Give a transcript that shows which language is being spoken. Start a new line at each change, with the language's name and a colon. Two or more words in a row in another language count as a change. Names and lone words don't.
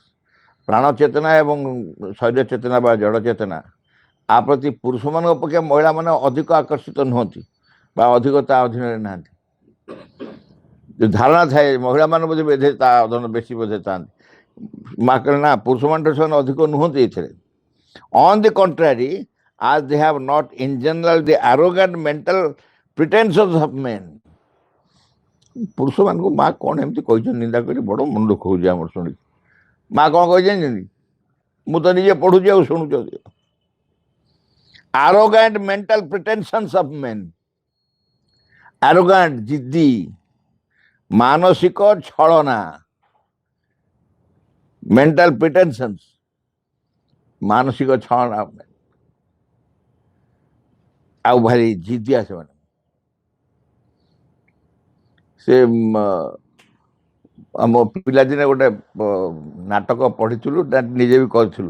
Odia: ପ୍ରାଣ ଚେତନା ଏବଂ ଶରୀର ଚେତନା ବା ଜଡ଼ ଚେତନା, ଆ ପ୍ରତି ପୁରୁଷମାନଙ୍କ ଅପେକ୍ଷା ମହିଳାମାନେ ଅଧିକ ଆକର୍ଷିତ ନୁହନ୍ତି ବା ଅଧିକ ତା ଅଧୀନରେ ନାହାନ୍ତି। ଯୋଉ ଧାରଣା ଥାଏ ମହିଳାମାନେ ବୋଧେ ତା ଅଧୀନରେ ବେଶୀ ବୋଧେ ଥାନ୍ତି, ମା କହିଲେ ନା, ପୁରୁଷମାନଙ୍କର ସେମାନେ ଅଧିକ ନୁହନ୍ତି ଏଥିରେ।
English: on the contrary, as they have not in general the arrogant mental pretensions of men.
Odia: ପୁରୁଷମାନଙ୍କୁ ମା କ'ଣ ଏମିତି କହିଛନ୍ତି ନିନ୍ଦା କରି ବଡ଼ ମନ ଦୁଃଖ ହେଉଛି ଆମର ଶୁଣିକି। ମା କ'ଣ କହିଛନ୍ତି? ମୁଁ ତ ନିଜେ ପଢୁଛି ଆଉ ଶୁଣୁଛନ୍ତି।
English: arrogant mental pretensions of men, arrogant
Odia: ଜିଦ୍ଦି, ମାନସିକ ଛଳନା,
English: mental pretensions,
Odia: ମାନସିକ ଛଳନା, ଆଉ ଭାରି ଜିଦିଆ ସେମାନେ। ସେ ଆମ ପିଲାଦିନେ ଗୋଟେ ନାଟକ ପଢିଥିଲୁ, ନିଜେ ବି କରିଥିଲୁ।